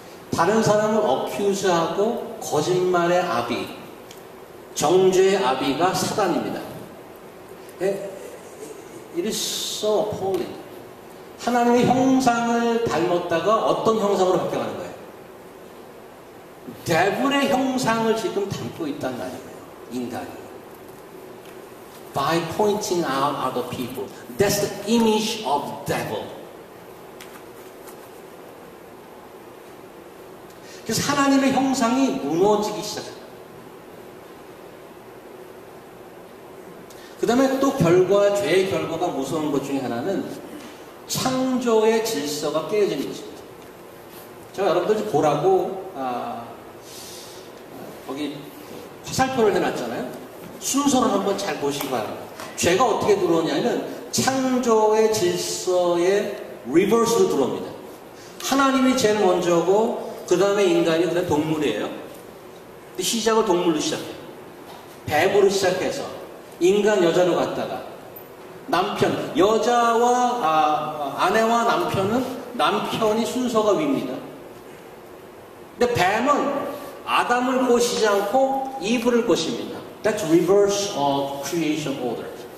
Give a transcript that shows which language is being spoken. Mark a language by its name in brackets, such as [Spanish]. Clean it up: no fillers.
[Korean] 다른 사람을 accuse하고 거짓말의 아비, 정죄의 아비가 사단입니다. [English] It is so appalling. [Korean] 하나님의 형상을 닮았다가 어떤 형상으로 바뀌어가는 거예요? 데블의 형상을 지금 담고 있단 말이에요. 인간이. [English] By pointing out other people. That's the image of devil. [Korean] 그래서 하나님의 형상이 무너지기 시작해요. 그 다음에 또 죄의 결과가 무서운 것 중에 하나는 창조의 질서가 깨어지는 것입니다. 제가 여러분들 보라고 거기 화살표를 해놨잖아요. 순서를 한번 잘 보시기 바랍니다. 죄가 어떻게 들어오냐면 창조의 질서의 리버스로 들어옵니다. 하나님이 제일 먼저고 그 다음에 인간이, 그 다음에 동물이에요. 근데 시작을 동물로 시작해요. 뱀으로 시작해서 인간, 여자로 갔다가 남편, 여자와 아내와 남편이 순서가 위입니다. 근데 뱀은 아담을 꼬시지 않고 이브를 꼬십니다. [English] That's reverse of creation order.